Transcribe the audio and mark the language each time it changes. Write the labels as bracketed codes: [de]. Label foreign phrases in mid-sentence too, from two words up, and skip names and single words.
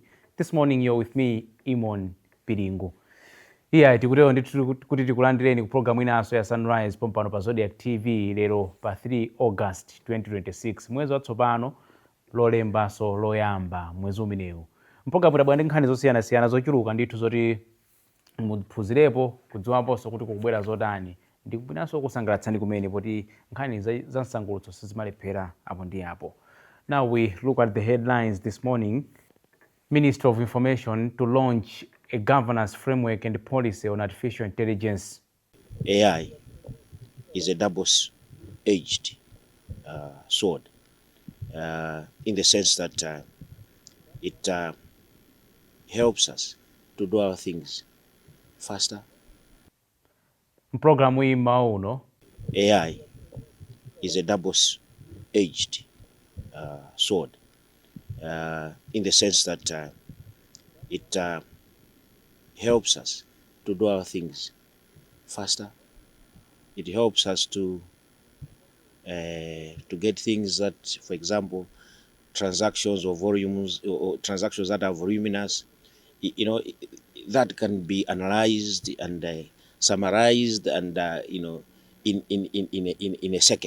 [en] This morning you're with me, Eamon Piringu. [ny] Iya tikutero ndithu kuti tikulandireni ku programu inaso ya Sunrise pompano pa Zodiac TV lero pa 3 August 2026, mwezi watsopano lolembaso loyamba mwezi umenewu. Mpulogalamu tabwera ndi nkhani zosiyanasiyana zochuluka ndithu zoti muphunzirepo kudziwaponso kuti kukubwera zotani ndikubwinanso kusangalatsani kumene poti nkhani za msangulutso sizimalephera apo ndi apo. [en] Now we look at the headlines this morning. Ministry of Information to launch a governance framework and policy on artificial intelligence. AI is a double-edged sword in the sense that it helps us to do our things faster. Programu hii mauno. AI is a double-edged sword in the sense that it helps us to do our things faster. It helps us to get things that, for example, transactions or volumes or transactions that are voluminous, that can be analyzed and summarized and in a second.